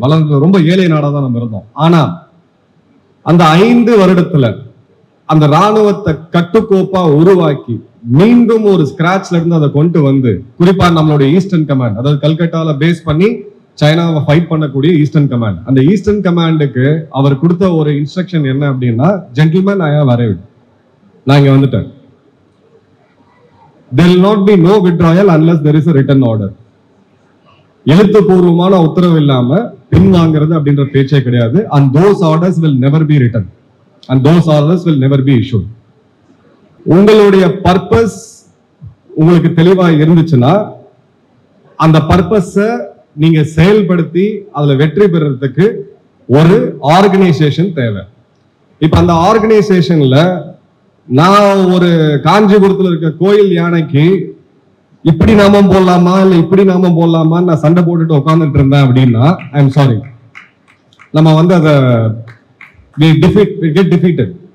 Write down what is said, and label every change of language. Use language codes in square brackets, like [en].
[ta] வளர்ந்த ரொம்ப ஏழை நாடா தான் நம்ம இருந்தோம். ஆனா அந்த 5 வருடத்துல அந்த ராணுவத்தை கட்டுக்கோப்பா உருவாக்கி மீண்டும் ஒரு ஸ்கிராச்ல இருந்து அதை கொண்டு வந்து, குறிப்பா நம்மளுடைய ஈஸ்டர்ன் கமாண்ட், அதாவது கல்கட்டால பேஸ் பண்ணி சைனாவை ஃபைட் பண்ணக்கூடிய ஈஸ்டர்ன் கமாண்ட், அந்த ஈஸ்டர்ன் கமாண்டுக்கு அவர் கொடுத்த ஒரு இன்ஸ்ட்ரக்ஷன் என்ன அப்படின்னா, [en] gentleman I have arrived, [ta] நான் இங்க வந்துட்டேன். [en] there will not be no withdrawal unless there is a written order. [ta] எழுத்துப்பூர்வமான உத்தரவு இல்லாம பின்வாங்கிறது அப்படின்ற பேச்சே கிடையாது. [en] and those orders will never be written and those orders will never be issued. [ta] உங்களுடைய பர்பஸ் உங்களுக்கு தெளிவா இருந்துச்சுன்னா அந்த பர்பஸ நீங்க செயல்படுத்தி அதுல வெற்றி பெறறதுக்கு ஒரு ஆர்கனைசேஷன் தேவை. இப்ப அந்த ஆர்கனைசேஷன்ல நான் ஒரு காஞ்சிபுரத்துல இருக்க கோயில் யானைக்கு இப்படி நாமம் போடலாமா இல்ல இப்படி நாமம் போடலாமா நான் சண்டை போட்டுட்டு உட்கார்ந்துட்டு இருந்தேன் அப்படின்னா [en] I am sorry, [ta] நம்ம அதை [en] get defeated.